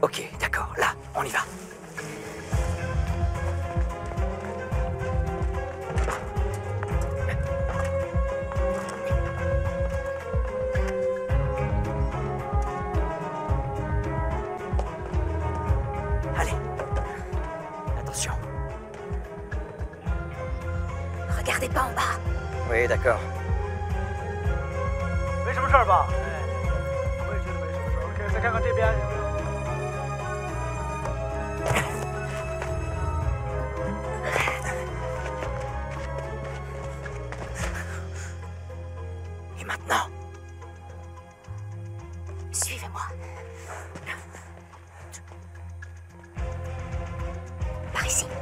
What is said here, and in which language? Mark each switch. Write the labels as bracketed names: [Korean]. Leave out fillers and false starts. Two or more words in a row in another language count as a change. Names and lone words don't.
[French] Ok, d'accord. Là, on y va. Allez. Attention. Regardez pas en bas. Oui, d'accord. [Chinese] 没什么事儿吧？我也觉得没什么事儿。OK，再看看这边。 [French] Et maintenant? Suivez-moi. Par ici.